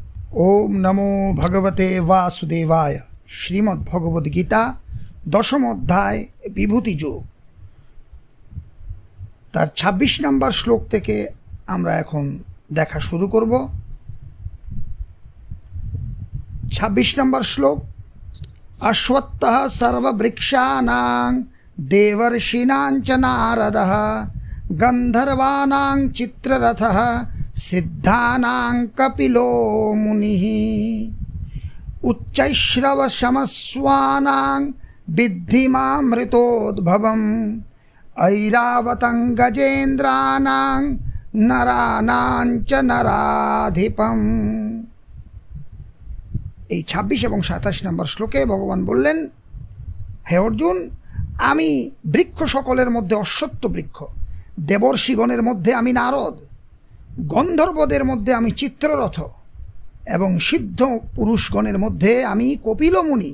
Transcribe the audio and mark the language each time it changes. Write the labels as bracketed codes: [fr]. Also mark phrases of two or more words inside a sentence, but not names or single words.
[sa] ओम नमो भगवते वासुदेवाय। [bn] श्रीमद् भगवद गीता দশম অধ্যায় বিভূতি যোগ তার ২৬ নম্বর শ্লোক থেকে আমরা এখন দেখা শুরু করব। ২৬ নম্বর শ্লোক। [sa] অশ্বত্থः সর্ববৃক্ষানাং দেবর্ষীণাং চ নারদः গন্ধর্বানাং চিত্ররথः सिद्धानां कपिलो मुनिः उच्चैश्रवशमस्वानां विद्धिमामृतोद्भवम् ऐरावतं गजेन्द्राणां नराणां च नराधिपम्। [bn] এই ২৬ এবং ২৭ নম্বর শ্লোকে ভগবান বললেন, হে অর্জুন, আমি বৃক্ষ সকলের মধ্যে অশ্বত্থ বৃক্ষ, দেবর্ষিগণের মধ্যে আমি নারদ, গন্ধর্বদের মধ্যে আমি চিত্ররথ এবং সিদ্ধ পুরুষগণের মধ্যে আমি কপিল মুনি।